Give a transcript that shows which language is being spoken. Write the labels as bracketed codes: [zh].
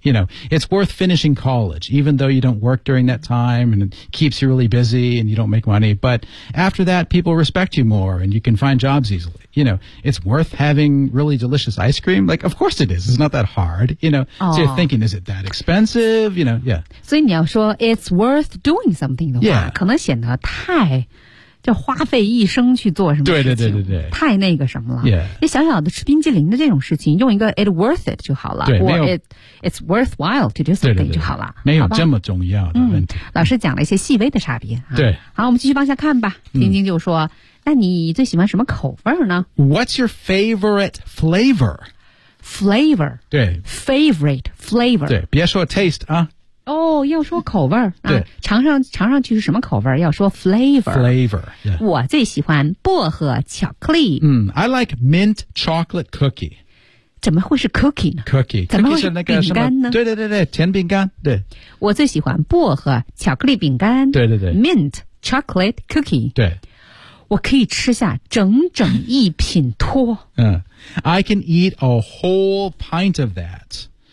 [en] You know, it's worth finishing college, even though you don't work during that time and it keeps you really busy and you don't make money. But after that, people respect you more and you can find jobs easily. You know, it's worth having really delicious ice cream. Like, of course it is. It's not that hard, you know. So you're thinking, is it that expensive? You know, yeah. [zh] 所以你要说 [en] it's worth doing something [zh] 的话、 [en] yeah. [zh] 可能显得太就花费一生去做什么事情。对对对对对。太那个什么了。 [en] Yeah. [zh] 你小小的吃冰激凌的这种事情用一个 [en] it's worth it [zh] 就好了。对没有。 [en] It's worthwhile to do something [zh] 对对对就好了。没有这么重要的问题。嗯、老师讲了一些细微的差别、啊。对。好我们继续往下看吧。听听就说、那你最喜欢什么口味呢 [en] ?What's your favorite flavor? Flavor, [zh] 对 favorite flavor, 对，别说 taste 啊。哦、oh, ，要说口味儿，对，尝上去是什么口味儿？要说 flavor, [en] flavor、yeah.。 [zh] 我最喜欢薄荷巧克力。 [en] 嗯、，I like mint chocolate cookie。 [zh] 怎么会是 cookie 呢 [en] ？Cookie， [zh] 怎么会是那个饼干呢？对对对对，甜饼干。对，我最喜欢薄荷巧克力饼干。对对对 [en] ，mint chocolate cookie。 [zh] 对。我可以吃下整整一品托。 [en] 嗯、I can eat a whole pint of that.